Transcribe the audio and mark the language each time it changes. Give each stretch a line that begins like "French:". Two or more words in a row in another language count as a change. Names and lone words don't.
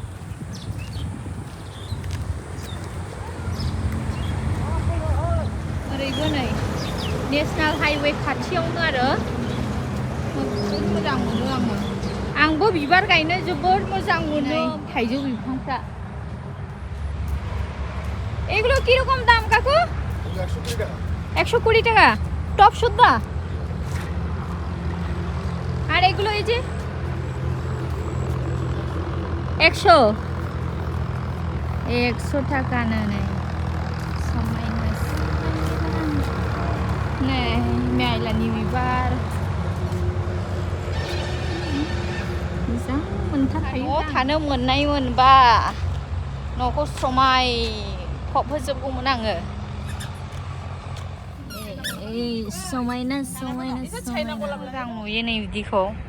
Bodo: ओरैबो नै नेसनेल हाइवे खाथियावनो आरो मोजां मोनो आंबो बिबार गायनो जोबोद मोजां मोनो थाइजौ बिफांफ्रा
Bangla: এগুলো কি রকম দাম কাকু 120 টাকা 120 টাকা টপ সুদ্ধা আর এগুলো এই যে 100 টাকা না নেই
Bodo: समायना नै मेलानि बिबार मोजां मोनथारखायो थानो मोननाय मोनबा न'खौ समायफबहोजोबगौमोन आङो समायना मोजां नुयो नै बिदिखौ